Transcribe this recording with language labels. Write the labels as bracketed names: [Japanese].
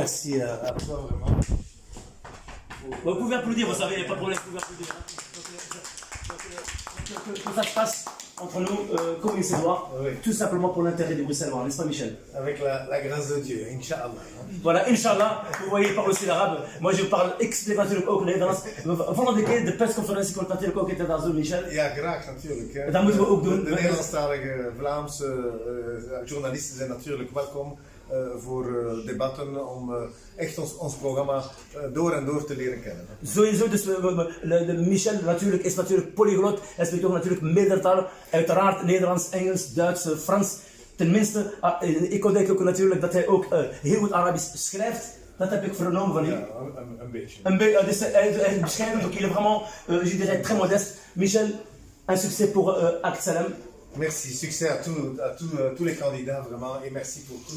[French] Merci à toi vraiment. Vous pouvez applaudir, vous savez, il n'y a pas de problème, vous pouvez applaudir. Que ça se passe entre nous, comme il se doit, Oui. tout simplement pour l'intérêt des Bruxellois, n'est-ce pas Michel? Avec la grâce de Dieu, Inch'Allah. Voilà, Inch'Allah, vous voyez, il parle aussi l'arabe. Moi je parle expliquer [Dutch] natuurlijk ook Nederlands. Volgende keer de persconferentie komt natuurlijk ook in het Nederlands, Michel. Ja, graag natuurlijk. Hè. Dat moeten we ook doen. De Nederlandstalige Vlaamse journalisten zijn natuurlijk welkom voor debatten om echt ons programma door en door te leren kennen. Sowieso, dus Michel natuurlijk is natuurlijk polyglot. Hij spreekt ook natuurlijk meerdere talen. Uiteraard Nederlands, Engels, Duits, Frans. Tenminste, ik denk ook natuurlijk dat hij ook heel goed Arabisch schrijft. Dat heb ik vernomen van hem. Ja, een beetje. Dus hij beschrijft, [French] donc il est vraiment, je dirais, très modeste. Michel, un succès pour Act Salem. Merci, succès à tous les candidats vraiment et merci pour tout.